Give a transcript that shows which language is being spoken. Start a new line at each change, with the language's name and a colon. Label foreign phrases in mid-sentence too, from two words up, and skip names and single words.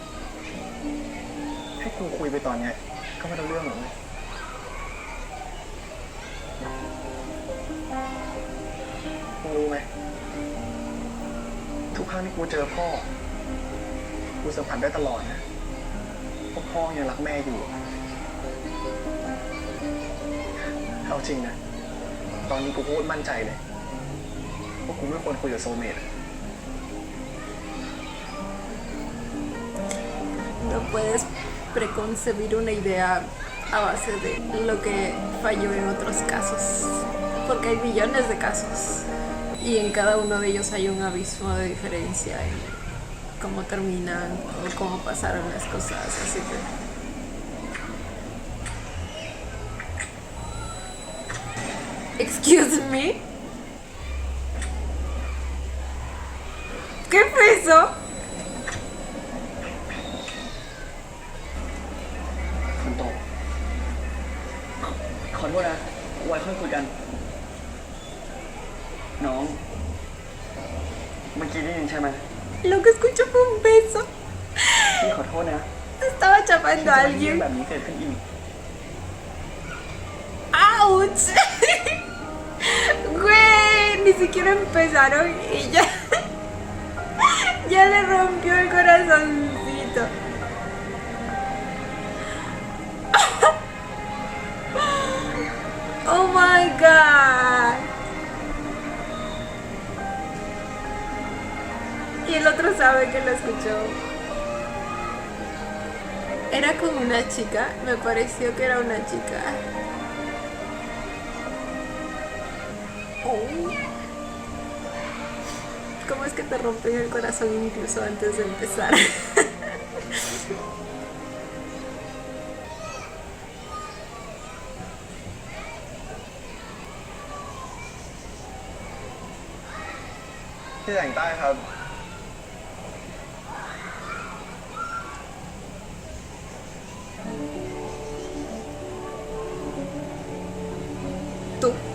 Thai: ให้กูคุยไปตอนเนี้ยก็ไม่รู้เรื่องหรอกเว้ยมึงรู้ไหมทุกครั้งที่กูเจอพ่อ กูสัมผัสได้ตลอดนะว่าพ่อยังรักแม่อยู่เอาจริงนะ ตอนนี้กูพูดมั่นใจเลยว่ากูไม่ควรคุยกับโซลเมต
Spanish: No puedes preconcebir una idea a base de lo que falló en otros casos. Porque hay millones de casos. Y en cada uno de ellos hay un abismo de diferencia en cómo terminan o cómo pasaron las cosas. Así que...
English: Excuse me.
Spanish: ¿Qué fue eso?
Thai: ฝนตกขอโทษนะไว้ค่อยคุยกัน น้อง เมื่อกี้ได้ยินใช่ไหม
Spanish: Lo que escucho fue un beso.
Thai: พี่ขอโทษนะ
Spanish: Estaba chapando
Thai: ที่
Spanish: a
Thai: จะมีเรื่อง
Spanish: alguien.
Thai: แบบนี้เกิดขึ้นอีก
Spanish: ¡Auch! Güey, ni siquiera empezaron y ya... ya le rompió el corazoncito.
English: Oh my god.
Spanish: Y el otro sabe que lo escuchó. Era como una chica, me pareció que era una chica. Oh. ¿Cómo es que te rompen el corazón incluso antes de empezar?
Thai: ที่แต่งใต้ครับ
Spanish: Tú.